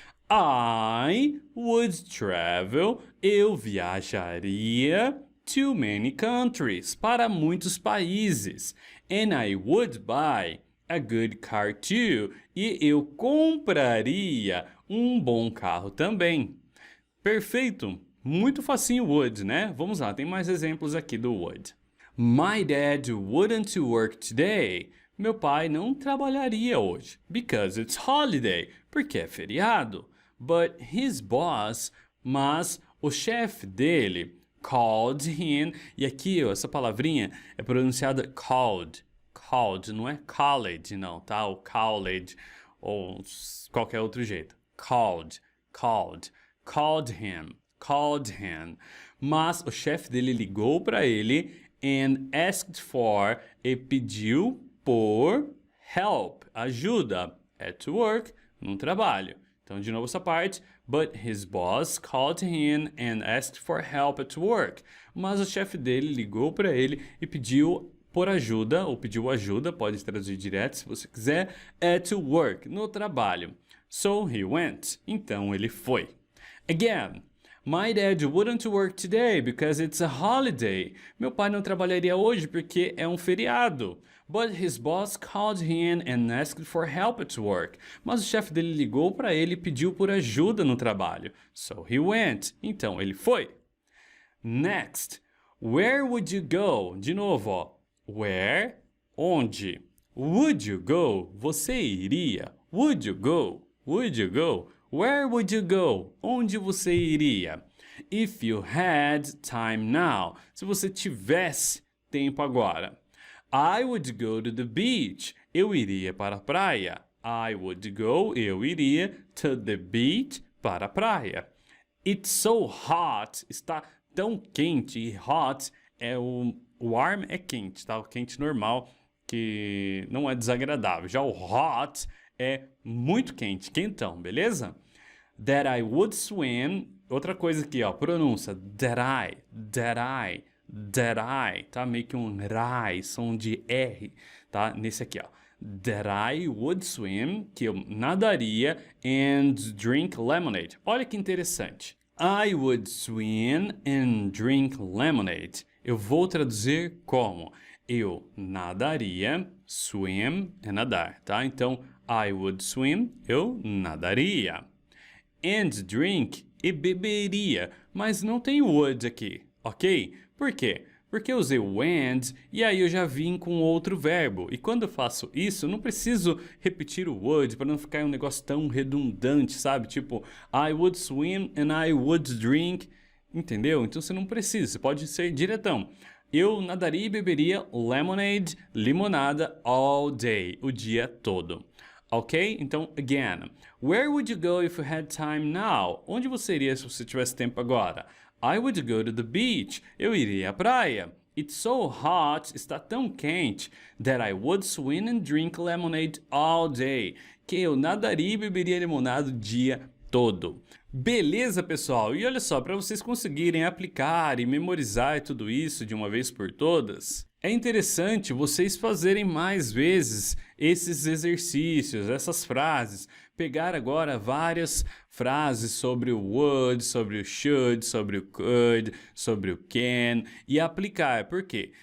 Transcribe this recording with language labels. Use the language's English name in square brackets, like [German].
[English] I would travel, [Portuguese] eu viajaria [English] to many countries, [Portuguese] para muitos países. [English] And I would buy a good car too, [Portuguese] e eu compraria um bom carro também. Perfeito! Muito facinho would, né? Vamos lá, tem mais exemplos aqui do would. [English] My dad wouldn't work today. [Portuguese] Meu pai não trabalharia hoje. [English] Because it's holiday. [Portuguese] Porque é feriado. [English] But his boss, [Portuguese] mas o chefe dele, [English] called him. [Portuguese] E aqui, ó, essa palavrinha é pronunciada called. Called, não é college, não, tá? O college, ou qualquer outro jeito. Called. [English] Called him. [Portuguese] Mas o chefe dele ligou para ele [English] and asked for, [Portuguese] e pediu por help, ajuda, [English] at work, [Portuguese] no trabalho. Então, de novo essa parte. [English] But his boss called him and asked for help at work. [Portuguese] Mas o chefe dele ligou para ele e pediu por ajuda, ou pediu ajuda, pode traduzir direto se você quiser, [English] at work, [Portuguese] no trabalho. [English] So he went. [Portuguese] Então ele foi. [English] Again. My dad wouldn't work today because it's a holiday. [Portuguese] Meu pai não trabalharia hoje porque é um feriado. [English] But his boss called him and asked for help at work. [Portuguese] Mas o chefe dele ligou para ele e pediu por ajuda no trabalho. [English] So he went. [Portuguese] Então ele foi. [English] Next. Where would you go? [Portuguese] De novo, ó. [English] Where? Onde? Would you go? [Portuguese] Você iria. [English] Would you go? Would you go? Where would you go? [Portuguese] Onde você iria? [English] If you had time now. [Portuguese] Se você tivesse tempo agora. [English] I would go to the beach. [Portuguese] Eu iria para a praia. [English] I would go, [Portuguese] eu iria, [English] to the beach, [Portuguese] para a praia. [English] It's so hot. [Portuguese] Está tão quente. E hot é o warm é quente, tá? O quente normal, que não é desagradável. Já o hot é muito quente, quentão, beleza? [English] That I would swim. [Portuguese] Outra coisa aqui, ó, pronúncia. [English] That I, tá? [Portuguese] Meio que um rai, som de R, tá? Nesse aqui, ó. [English] That I would swim, [Portuguese] que eu nadaria, [English] and drink lemonade. [Portuguese] Olha que interessante. [English] I would swim and drink lemonade. [Portuguese] Eu vou traduzir como eu nadaria, swim é nadar, tá? Então, [English] I would swim, [Portuguese] eu nadaria. [English] And drink, [Portuguese] e beberia, mas não tem would aqui, ok? Por quê? Porque eu usei o and e aí eu já vim com outro verbo. E quando eu faço isso, eu não preciso repetir o would para não ficar um negócio tão redundante, sabe? [English] Tipo, I would swim and I would drink. [Portuguese] Entendeu? Então você não precisa, você pode ser diretão. Eu nadaria e beberia lemonade, limonada, [English] all day, [Portuguese] o dia todo. Ok? Então, again. [English] Where would you go if you had time now? [Portuguese] Onde você iria se você tivesse tempo agora? [English] I would go to the beach. [Portuguese] Eu iria à praia. [English] It's so hot, [Portuguese] está tão quente, [English] that I would swim and drink lemonade all day. [Portuguese] Que eu nadaria e beberia limonada o dia todo. Beleza, pessoal? E olha só, para vocês conseguirem aplicar e memorizar tudo isso de uma vez por todas, é interessante vocês fazerem mais vezes esses exercícios, essas frases. Pegar agora várias frases sobre o would, sobre o should, sobre o could, sobre o can e aplicar. Por quê?